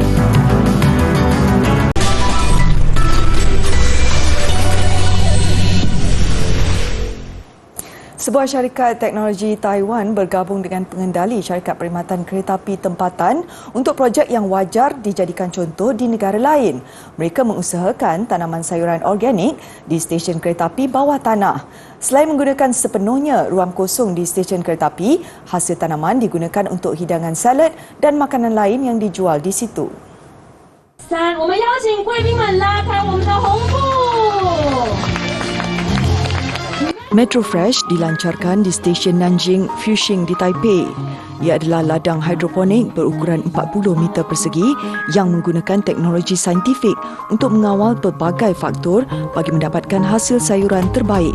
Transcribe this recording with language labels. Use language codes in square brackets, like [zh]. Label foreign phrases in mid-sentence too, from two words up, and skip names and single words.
[ms] Sebuah syarikat teknologi Taiwan bergabung dengan pengendali syarikat perkhidmatan kereta api tempatan untuk projek yang wajar dijadikan contoh di negara lain. Mereka mengusahakan tanaman sayuran organik di stesen kereta api bawah tanah. Selain menggunakan sepenuhnya ruang kosong di stesen kereta api, hasil tanaman digunakan untuk hidangan salad dan makanan lain yang dijual di situ. [zh] 3，我们邀请贵宾们拉开我们的红布。 [ms] Metro Fresh dilancarkan di stesen Nanjing Fuxing di Taipei. Ia adalah ladang hidroponik berukuran 40 meter persegi yang menggunakan teknologi saintifik untuk mengawal pelbagai faktor bagi mendapatkan hasil sayuran terbaik.